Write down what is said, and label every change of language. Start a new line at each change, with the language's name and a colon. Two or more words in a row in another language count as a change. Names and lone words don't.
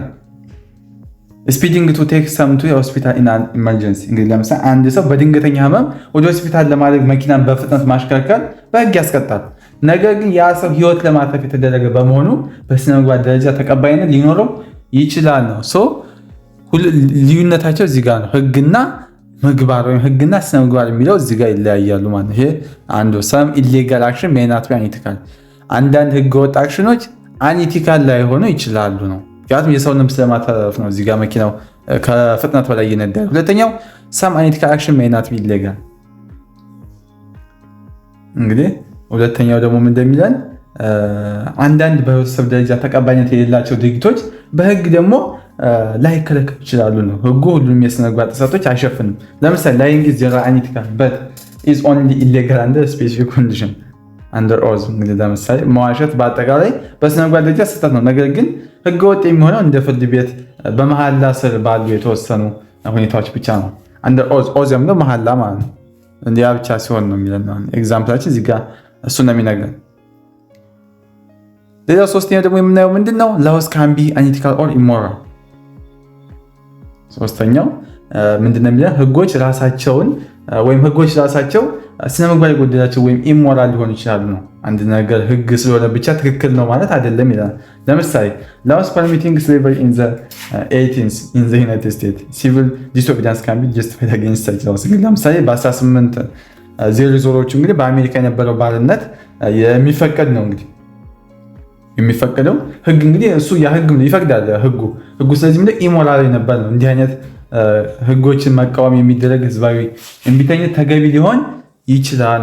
English: speeding to take someone to hospital in an emergency።
Amharic: እንግዲህ ለምሳሌ አንድ ሰው በድንገተኛ ህመም ወደ ሆስፒታል ለማድረግ መኪናን በፍጥነት ማሽከርከር በህግ ያስቀጣል። ነገር ግን ያ ሰው ህይወት ለማትረፍ የተደረገ በመሆኑ በስነ ምግባር ደረጃ ተቀባይነት ሊኖረው ይችላል ነው። ልዩነታቸው እዚህ ጋር ነው። ህግና ምግባር ወይም ህግና ስነ ምግባር የሚለው እዚህ ጋር ይለያያሉ ማለት ነው። ይሄ አንዱ
English: some illegal action may not be unethical።
Amharic: አንዳንድ ህገወጥ አክሽኖች አንኢቲካል ላይሆኑ ይችላሉ ነው። ምክንያቱም የሰው ነፍስ ለማትረፍ ነው እዚህ ጋር መኪናው ከፍጥነት በላይ እየነዳ። ሁለተኛው
English: some unethical action may not be illegal።
Amharic: እንግዲህ ሁለተኛው ደግሞ ምን እንደሚለን አንዳንድ በህብረተሰብ ደረጃ ተቀባይነት የሌላቸው ድርጊቶች በህግ ደግሞ ላይከለከሉ ይችላሉ ነው። ህጉ ሁሉንም የስነ ምግባር ጥሰቶች አይሸፍንም። ለምሳሌ
English: lying is generally unethical but is only illegal under specific condition under oath።
Amharic: እንግዲህ ለምሳሌ መዋሸት በአጠቃላይ በስነ ምግባር ደረጃ ስህተት ነው፣ ነገር ግን ህገወጥ የሚሆነው እንደ ፍርድ ቤት በመሐላ ስር ባሉ የተወሰኑ ሁኔታዎች ብቻ ነው።
English: under oath
Amharic: የሚለው መሐላ ማለት ነው። እንዲያ ብቻ ሲሆን ነው የሚለን ነው ኤግዛምፕላችን እዚህ ጋር እሱ ነው የሚነግረን። ሌላው ሶስተኛው ደግሞ የምናየው ምንድነው?
English: laws can be unethical or immoral።
Amharic: ሶስተኛው ምንድነው የሚለን? ህጎች ራሳቸው ስነ ምግባር የጎደላቸው ወይም ኢሞራል ሊሆኑ ይችላሉ ነው። አንድ ነገር ህግ ስለሆነ ብቻ ትክክል ነው ማለት አይደለም ይላል። ለምሳሌ
English: laws permitting slavery in the 18th in the United States civil disobedience can be justified against such laws።
Amharic: ለምሳሌ በ1800ዎቹ እንግዲህ በአሜሪካ የነበረው ባርነት የሚፈቀድ ነው። እንግዲህ የሚፈቀደው ህግ እንግዲህ እሱ ያ ህግ ይፈቅዳል ህጉ። ስለዚህ ምንድነው ኢሞራል ነበር ነው። እንዲህ አይነት ህጎችን መቃወም የሚደረግ ህዝባዊ እምቢተኝነት ተገቢ ሊሆን ይችላል